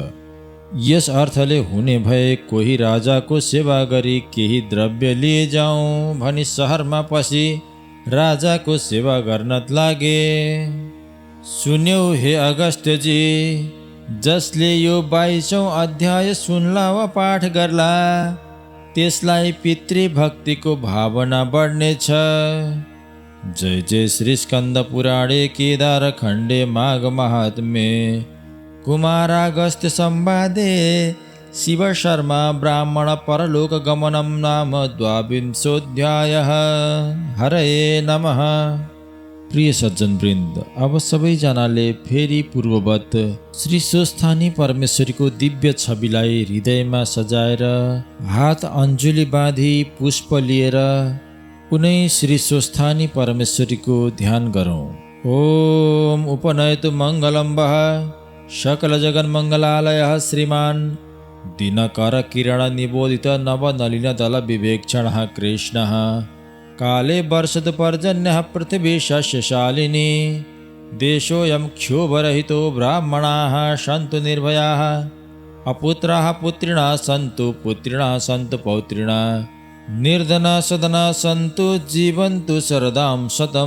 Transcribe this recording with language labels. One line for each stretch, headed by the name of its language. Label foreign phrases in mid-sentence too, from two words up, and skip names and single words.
Nepali: यस अर्थले हुने भए कोही राजाको सेवा गरी केही द्रव्य लिए जाउँ भनी सहरमा पसी राजाको सेवा गर्न लागे। सुन्यौ हे अगस्त्यजी, जसले यो 22औं अध्याय सुन्ला वा पाठ गर्ला त्यसलाई पितृभक्तिको भावना बढ्नेछ।
Sanskrit: जय जय श्री स्कन्द पुराणे केदार खण्डे माघ महात्म्ये कुमारागस्त्य संवादे शिव शर्मा ब्राह्मण परलोक गमनम नाम 22 हरये नमः।
Nepali: प्रिय सज्जन वृन्द, अब सबैजनाले फेरि पूर्ववत श्री स्वस्थानी परमेश्वरीको दिव्य छविलाई हृदयमा सजाएर हात अञ्जुली बाँधी पुष्प लिएर कुनै श्री स्वस्थानी परमेश्वरीको ध्यान गरौँ।
Sanskrit: ओम उपनयतु मङ्गलं वः सकल जगन्मङ्गलालयः श्रीमान् दिनकर किरण निबोधित नवनलिन दल विवेक्षणः कृष्णः काले वर्षतु पर्जन्यः पृथिवी सस्यशालिनी देशोऽयं क्षोभरहितो ब्राह्मणाः सन्तु निर्भयाः अपुत्राः पुत्रिणः सन्तु पुत्रिणः सन्तु पौत्रिणः निर्धनाः सधनाः सन्तु जीवन्तु शरदां शतम्।